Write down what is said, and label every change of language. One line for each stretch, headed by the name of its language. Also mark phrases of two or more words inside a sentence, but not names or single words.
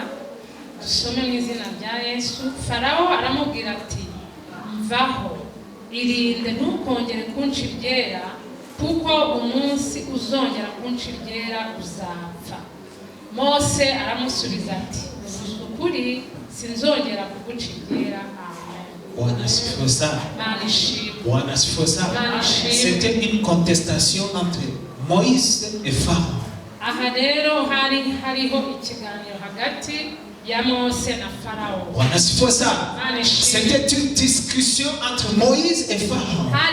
Kinyarwanda: Dusome mu izina rya Yesu. Farawo aramubwira ati, mvaho, irinde ntukongere kunshigera, kuko umunsi uzongera kunshigera uzapfa. Mose aramusubiza ati, ukuri sinzongera kugushigera.
French: C'était une contestation entre Moïse et Pharaon. C'était une discussion entre Moïse et Pharaon.